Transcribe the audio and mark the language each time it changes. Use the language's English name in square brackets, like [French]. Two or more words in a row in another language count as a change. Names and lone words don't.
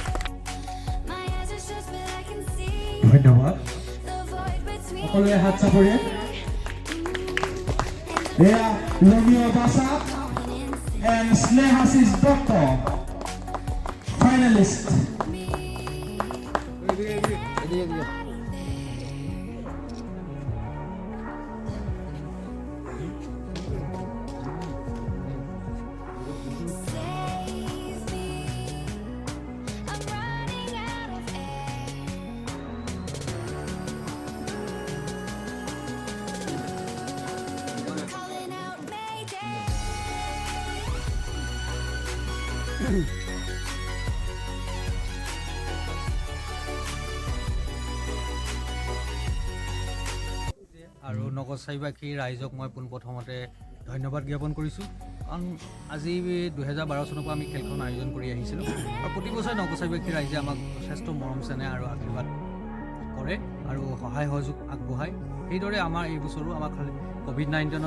[English] My eyes are shut, but I can see [Assamese] ধন্যবাদ [English] the void between [Assamese] সকলোৱে হাত চাপৰি এয়া লমিঅ বাসা and স্নেহাশিস দত্ত ফাইনালিষ্ট [English] I'm running out of air. Calling out Mayday. [Assamese] আৰু নগৰচাৰিবাসী ৰাইজক মই পোনপ্ৰথমতে ধন্যবাদ জ্ঞাপন কৰিছোঁ কাৰণ আজি 2012 চনৰ পৰা আমি খেলখন আয়োজন কৰি আহিছিলোঁ আৰু প্ৰতি বছৰে নগৰচাৰিবাসী ৰাইজে আমাক যথেষ্ট মৰম চেনেহ আৰু আশীৰ্বাদ কৰে আৰু সহায় সহযোগ আগবঢ়ায় সেইদৰে আমাৰ এই বছৰো আমাক COVID-19ত